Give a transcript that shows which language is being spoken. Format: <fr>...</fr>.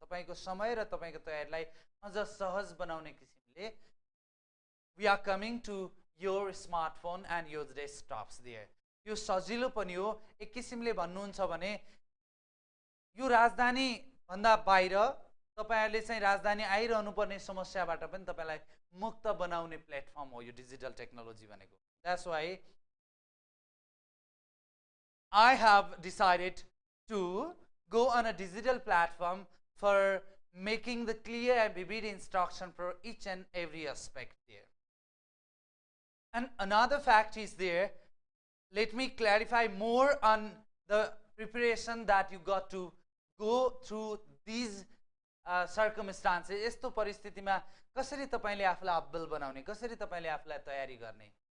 <ne>तपाईको समय र तपाईको तयारीलाई अझ सहज बनाउने किसिमले</ne> <en>we are coming to your smartphone and your desktops there.</en> <ne>यो सजिलो पनि हो. एक किसिमले भन्नुहुन्छ भने यो राजधानी भन्दा बाहिर तपाईहरुले चाहिँ राजधानी आइरहनु पर्ने समस्याबाट पनि तपाईलाई मुक्त बनाउने प्लेटफर्म हो यो डिजिटल टेक्नोलोजी भनेको.</ne> <en>That's why I have decided to go on a digital platform for making the clear and vivid instruction for each and every aspect there. And another fact is there, let me clarify more on the preparation that you got to go through these circumstances.</en> <ne>यस्तो परिस्थितिमा कसरी तपाईले आफुलाई अब्बल बनाउने, कसरी तपाईले आफुलाई तयारी गर्ने.</ne>